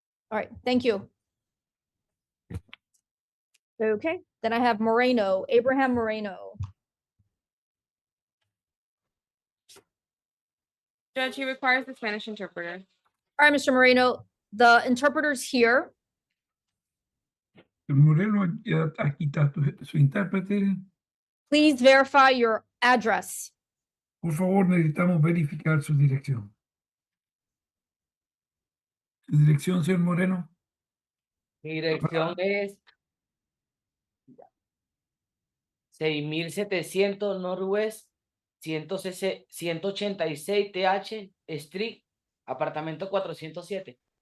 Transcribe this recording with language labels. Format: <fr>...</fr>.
<en>All right, thank you. Okay, then I have Moreno, Abraham Moreno. Judge, he requires the Spanish interpreter. All right, Mr. Moreno, the interpreter's here.</en> <es>Moreno, aquí está su intérprete.</es> <en>Please verify your address.</en> <es>Por favor, necesitamos verificar su dirección. ¿Su dirección, señor Moreno? Mi dirección es 6700 Northwest 186 TH Street, apartamento 407.</es>